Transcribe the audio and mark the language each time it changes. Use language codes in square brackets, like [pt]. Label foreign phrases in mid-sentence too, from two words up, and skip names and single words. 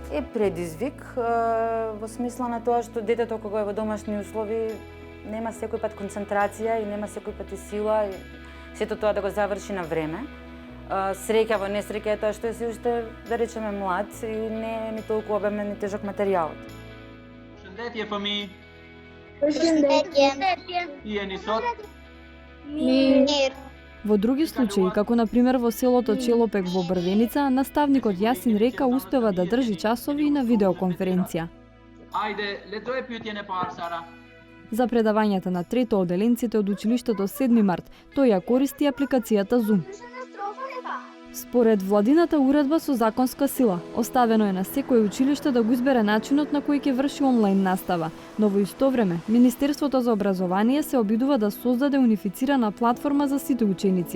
[mk] Е предизвик во смисла на тоа што детето кога е во домашни услови нема секој пат концентрација и нема секој пат и сила и сето тоа да го заврши на време. Среќа во несреќа е тоа што си уште, да речеме, млад и не е ни толку обемен и тежок материјалот. [sq] Përshëndetje fëmijë. Përshëndetje. Jeni sot? Мир. [mk] Во други случаи, како на пример во селото Челопек во Брвеница, наставникот Јасин Река успева да држи часови и на видеоконференција. [sq] Ajde, lexoje pyetjen e parë, Sara. [mk] За предавањата на трето оделенците од училиштето 7 март, тој ја користи апликацијата Zoom. Според владината уредба со законска сила, оставено е на секој училиште да го избере начинот на кој ќе врши онлайн настава, но во исто време Министерството за образование се обидува да создаде унифицирана платформа за сите ученици.